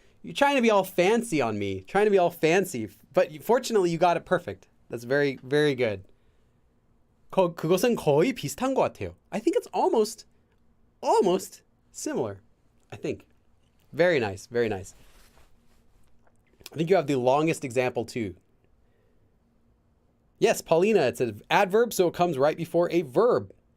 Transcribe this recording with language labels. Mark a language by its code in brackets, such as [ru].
[en] You're trying to be all fancy on me. Trying to be all fancy. But fortunately, you got it perfect. That's very, very good. [ko] 그것은 거의 비슷한 것 같아요. [en] I think it's almost similar. I think. Very nice. Very nice. I think you have the longest example too. Yes, Paulina, it's an adverb, so it comes right before a verb.